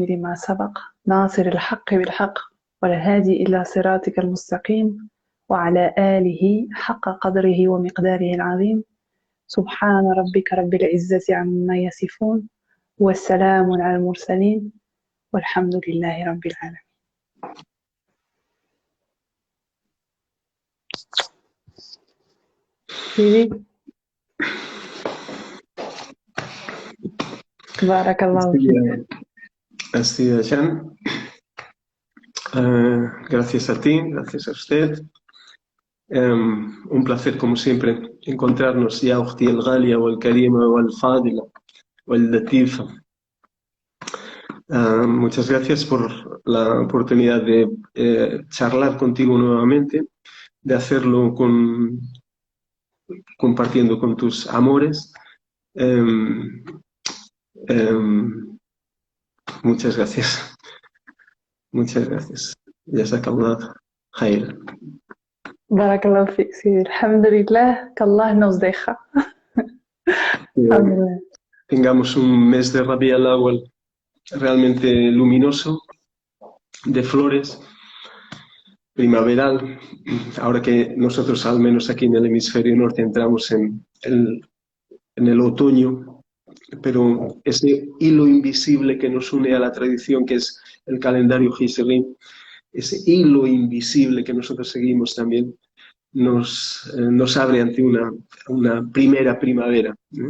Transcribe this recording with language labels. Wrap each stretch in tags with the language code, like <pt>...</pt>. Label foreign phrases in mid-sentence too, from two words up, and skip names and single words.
<ar>لما سبق ناصر الحق بالحق والهادي إلى صراطك المستقيم وعلى آله حق قدره ومقداره العظيم سبحان ربك رب العزة عما يصفون والسلام على المرسلين والحمد لله رب العالمين. بارك الله فيك.</ar> <es>Así es, Jan. Gracias a ti, gracias a usted. Un placer, como siempre, encontrarnos,</es> <ar>يا أختي الغالية,</ar> <es>o al-Karima, o al-Fadila, o al-Latifa. Muchas gracias por la oportunidad de charlar contigo nuevamente, de hacerlo compartiendo con tus amores. Muchas gracias. Muchas gracias.</es> <ar>جزاك الله خير. بارك الله فيك,</ar> <es>sí. Alhamdulillah, que Allah nos deja. Alhamdulillah. Tengamos un mes de Rabi al-Awwal realmente luminoso, de flores, primaveral, ahora que nosotros al menos aquí en el hemisferio norte entramos en el otoño, pero ese hilo invisible que nos une a la tradición que es el calendario Hijri, ese hilo invisible que nosotros seguimos también nos abre ante una primera primavera, ¿no?</es>